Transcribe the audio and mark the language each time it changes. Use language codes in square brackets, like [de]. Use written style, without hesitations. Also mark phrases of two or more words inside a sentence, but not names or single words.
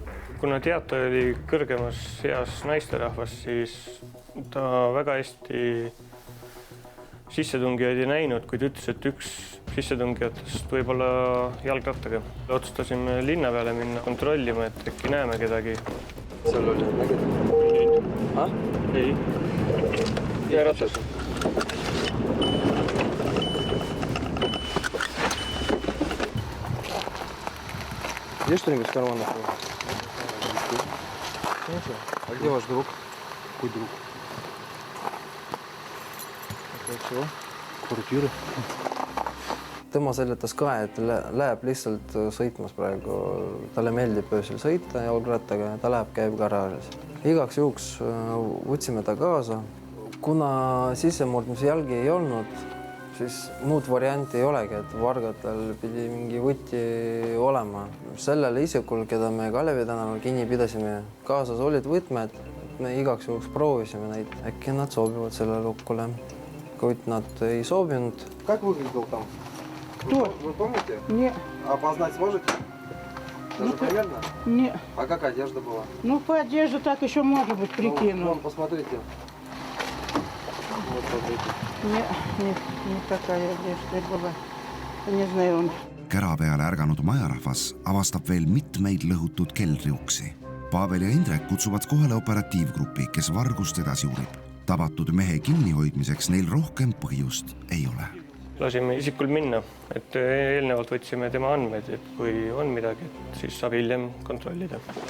[et] Kuna teataja oli kõrgemas eas naisterahvas, siis ta väga hästi sissetungijaid ei näinud, kuid ütles, et üks sissetungijatest võib olla jalgrattaga. Otsustasime linna peale minna kontrollima, et äkki näeme kedagi. Seal oli nägid? Ei. Ja ratas. [ru] Есть что-нибудь в карманах? А где ваш друг? Какой друг? Чего? Kvartiiri. [et] Tema seletas ka, et läheb lihtsalt sõitmas praegu. Talle meeldib öösel sõita jalgrattaga ja ta läheb, käib garaažis. Igaks juhuks võtsime ta kaasa. Kuna sissemurdmise jalgi ei olnud, siis muud varianti ei olegi, et vargatel pidi mingi võti olema. Sellele isikul, keda me Kalevi tänaval kinni pidasime, kaasas olid võtmed. Me igaks juhuks proovisime neid. Äkki nad sobivad selle lukkule. Kuid nad ei sobinud. [ru] Как выглядел там? Кто? Вы помните? Нет. А опознать сможете? Даже примерно? Нет. А как одежда была? Ну, по одежде так еще может быть прикину. Вон, посмотрите. Вот, смотрите. Нет, не такая одежда была. Не знаю он. [et] Kära peale ärganud majarahvas avastab veel mitmeid lõhutud keldriuksi. Pavel ja Indrek kutsuvad kohale operatiivgrupi, kes vargust edasi uurib. tabatud mehe kinnihoidmiseks neil rohkem põhjust ei ole. Lasime isikul minna, et eelnevalt võtsime tema andmed, et kui on midagi, siis saab hiljem kontrollida.